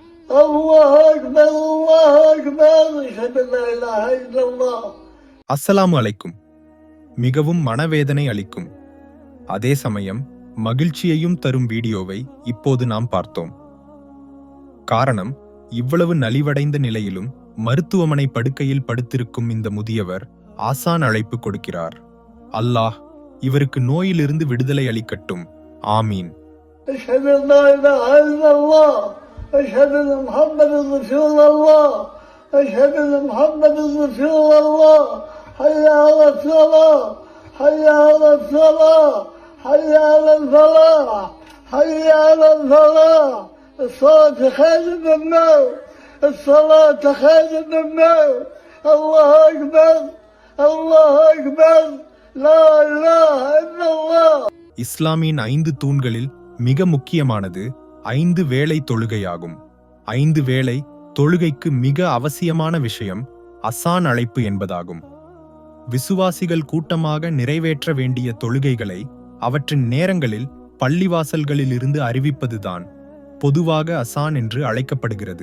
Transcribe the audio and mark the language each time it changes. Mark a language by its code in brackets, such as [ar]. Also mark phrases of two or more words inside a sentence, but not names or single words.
[ar] الله أكبر الله أكبر أشهد أن لا إله إلا الله. السلام عليكم. [ta] மிகவும் மனவேதனை அளிக்கும், அதே சமயம் மகிழ்ச்சியையும் தரும் வீடியோவை இப்போது நாம் பார்த்தோம். காரணம், இவ்வளவு நலிவடைந்த நிலையிலும் மருத்துவமனை படுக்கையில் படுத்திருக்கும் இந்த முதியவர் ஆசான் அழைப்பு கொடுக்கிறார். அல்லாஹ் இவருக்கு நோயிலிருந்து விடுதலை அளிக்கட்டும். ஆமீன். [ar] أشهد أن لا إله إلا الله. أشهد أن محمد رسول الله. أشهد أن محمد رسول الله. حي على الصلاة. حي على الصلاة. حي على الفلاح. حي على الفلاح. الصلاة خير من الموت. الصلاة خير من الموت. الله أكبر الله أكبر لا إله إلا الله. [ta] இஸ்லாமின் 5 தூண்களில் மிக முக்கியமானது 5 வேளை தொழுகையாகும். 5 வேளை தொழுகைக்கு மிக அவசியமான விஷயம் அசான் அழைப்பு என்பதாகும். விசுவாசிகள் கூட்டமாக நிறைவேற்ற வேண்டிய தொழுகைகளை அவற்றின் நேரங்களில் பள்ளிவாசல்களில் இருந்து அறிவிப்பதுதான் பொதுவாக அசான் என்று அழைக்கப்படுகிறது.